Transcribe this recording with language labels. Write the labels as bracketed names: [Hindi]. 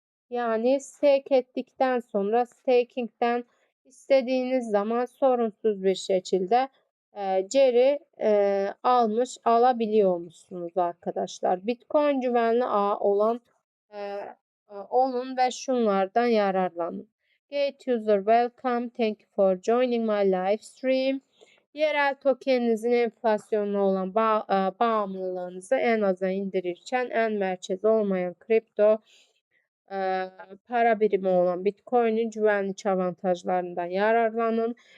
[Turkish] Yani stake ettikten sonra staking'den istediğiniz zaman sorunsuz bir şekilde geri alabiliyor musunuz arkadaşlar? Bitcoin güvenli ağ olan e, olun ve şunlardan yararlanın. [English] Gate user welcome. Thank you for joining my live stream. [Turkish] Yerel tokeninizin enflasyonlu olan bağımlılığınızı en aza indirirken en merkez olmayan kripto para birimi olan Bitcoin'in güvenlik avantajlarından yararlanın.